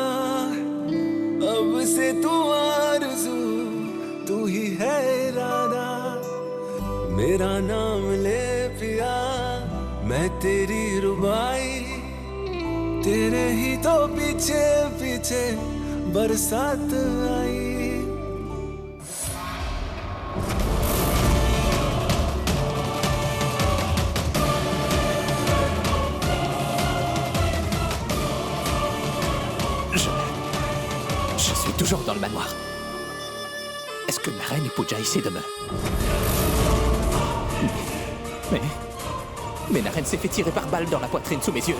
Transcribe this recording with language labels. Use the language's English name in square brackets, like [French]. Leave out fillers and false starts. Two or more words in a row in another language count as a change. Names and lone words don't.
[Hindi] अब से तू आरज़ू तू ही है इरादा मेरा नाम ले पिया मैं तेरी रुबाई तेरे ही तो पीछे पीछे बरसात आई [French] Je suis toujours dans le manoir. Est-ce que Naren et Pooja essaient de me... Mais Naren s'est fait tirer par balle dans la poitrine sous mes yeux.